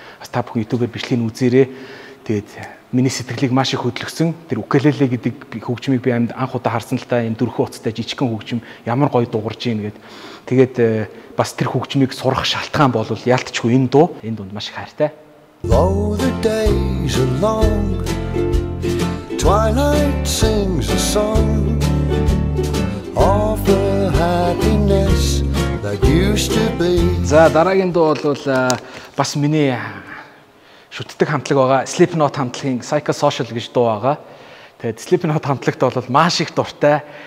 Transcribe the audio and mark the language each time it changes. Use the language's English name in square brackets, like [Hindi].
[Mongolian] Бас та бүхэн YouTube-ээр бичлэгийг үзээрэй. Тэгээд миний сэтгэлийг маш их хөдөлгсөн. Тэр укулеле гэдэг хөгжмийг би анх удаа харсан л та энэ дөрвөн уцтай жижигхэн хөгжим ямар гоё дуурж ийн гэд. Тэгээд бас тэр хөгжмийг сурах шалтгаан бол яалтчгүй энэ дунд маш их хайртай. [English] Though the days are long, twilight sings a song of the happiness that used to be. [Mongolian] За дараагийн дуу бол бас миний шүтдэг хамтлаг байгаа. Slipknot хамтлагийн Psychosocial гэж дуу байгаа. Тэгээд Slipknot хамтлагт бол маш их дуртай.